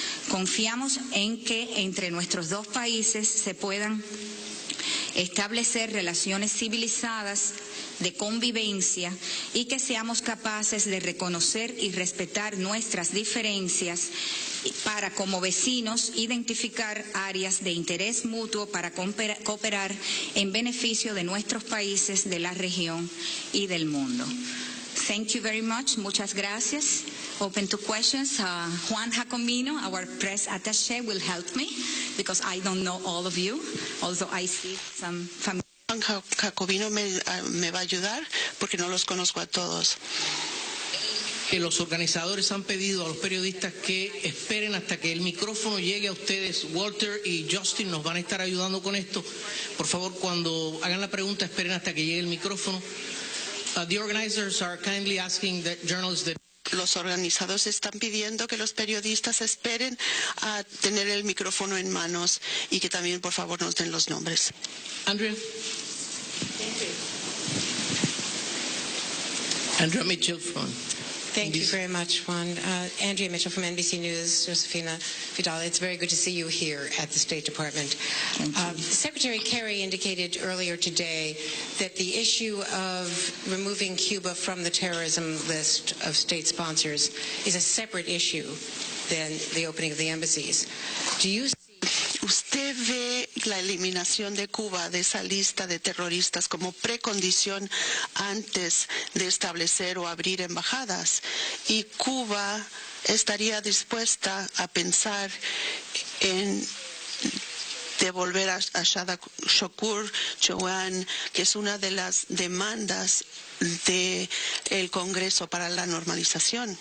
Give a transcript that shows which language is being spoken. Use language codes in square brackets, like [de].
[es] Confiamos en que entre nuestros dos países se puedan establecer relaciones civilizadas de convivencia y que seamos capaces de reconocer y respetar nuestras diferencias para, como vecinos, identificar áreas de interés mutuo para cooperar en beneficio de nuestros países, de la región y del mundo. [en] Thank you very much. [es] Muchas gracias. [en] Open to questions. Juan Jacomino, our press attaché, will help me because I don't know all of you, although I see some familiar. [es] Juan Jacobino me va a ayudar porque no los conozco a todos. Que los organizadores han pedido a los periodistas que esperen hasta que el micrófono llegue a ustedes. Walter y Justin nos van a estar ayudando con esto. Por favor, cuando hagan la pregunta, esperen hasta que llegue el micrófono. [en] The organizers are kindly asking that journalists that [es] Los organizadores están pidiendo que los periodistas esperen a tener el micrófono en manos y que también, por favor, nos den los nombres. Andrea. [en] Andrea Mitchell from Thank you very much, Juan. Andrea Mitchell from NBC News, Josefina Vidal. It's very good to see you here at the State Department. Secretary Kerry indicated earlier today that the issue of removing Cuba from the terrorism list of state sponsors is a separate issue than the opening of the embassies. Do you [es] ¿Usted ve la eliminación de Cuba de esa lista de terroristas como precondición antes de establecer o abrir embajadas? ¿Y Cuba estaría dispuesta a pensar en devolver a Shada Shokur Chowan, que es una de las demandas del Congreso para la normalización?